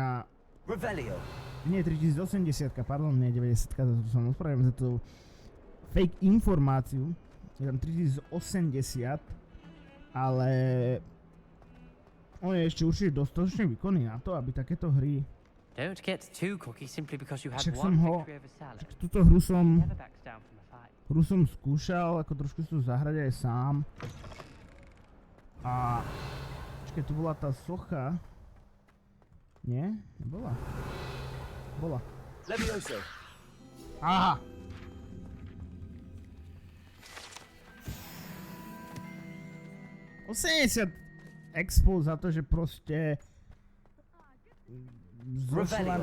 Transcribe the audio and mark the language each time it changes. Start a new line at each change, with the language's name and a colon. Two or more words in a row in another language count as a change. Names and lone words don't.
Slovak: Revelio. Nie 3080, pardon, nie 90, to som ospravedlňujem za tú fake informáciu. Je tam 3080, ale on je ešte určite dostatočne výkonný na to, aby takéto hry...
English: Don't get too cocky simply because you had
Slovak: Však
English: one
Slovak: som ho...
English: victory over salad.
Slovak: Túto hru
English: Never backs down from a fight.
Slovak: som skúšal, ako trošku si to zahrať aj sám. A... Počkej, tu bola tá socha. Nie? Nebola. Bola. Levioso. Aha. $80 expo za to, že proste zošla...